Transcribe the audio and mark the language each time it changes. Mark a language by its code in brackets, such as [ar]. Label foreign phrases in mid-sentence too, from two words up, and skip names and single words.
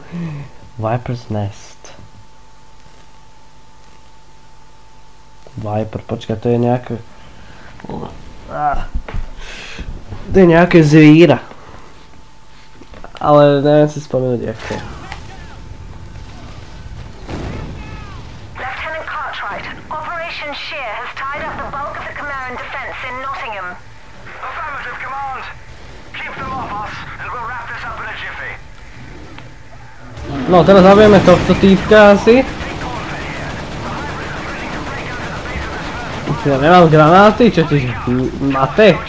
[sk] Viper's Nest. Viper, počkaj, to je nejaké... To je nejaké zvíra. Ale neviem si spomenúť, aké. [en] Lieutenant Cartwright, Operation Shear has tied up the bulk of the Khmeran defense in Nottingham. Affirmative, Command. Keep them off us, and we'll wrap this up in a jiffy. [sk] No, teraz zabijeme tohto týpka asi. Ja nemám granáty, čo ti máte?